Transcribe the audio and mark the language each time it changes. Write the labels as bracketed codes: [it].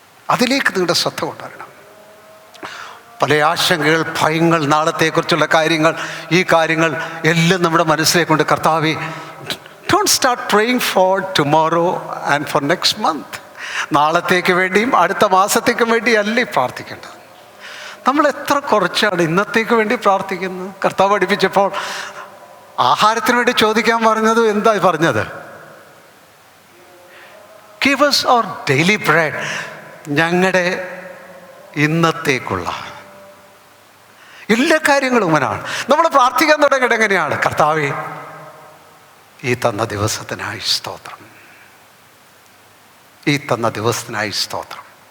[ml] അതിലേക്ക് നിങ്ങളുടെ ശ്രദ്ധ കൊണ്ടുവരണം. പല ആശങ്കകൾ, ഭയങ്ങൾ, നാളത്തെക്കുറിച്ചുള്ള കാര്യങ്ങൾ, ഈ കാര്യങ്ങൾ എല്ലാം നമ്മുടെ മനസ്സിലേക്ക് കൊണ്ട്, കർത്താവേ, [en] Don't start praying for tomorrow and for next month. [ml] നാളത്തേക്ക് വേണ്ടിയും അടുത്ത മാസത്തേക്കും വേണ്ടി അല്ലേ പ്രാർത്ഥിക്കേണ്ടത്. നമ്മൾ എത്ര കുറച്ചാണ് ഇന്നത്തേക്ക് വേണ്ടി പ്രാർത്ഥിക്കുന്നത്. കർത്താവ് പഠിപ്പിച്ചപ്പോൾ ആഹാരത്തിന് വേണ്ടി ചോദിക്കാൻ പറഞ്ഞത് എന്താ പറഞ്ഞത്? [en] Give us our daily bread. [ml] ഞങ്ങളുടെ ഇന്നത്തേക്കുള്ള എല്ലാ കാര്യങ്ങളും ഇങ്ങനെയാണ്. നമ്മൾ പ്രാർത്ഥിക്കാൻ തുടങ്ങിയത് എങ്ങനെയാണ്? കർത്താവേ, ഈ തന്ന ദിവസത്തിനായി സ്തോത്രം, ഈ തന്ന ദിവസത്തിനായി സ്തോത്രം.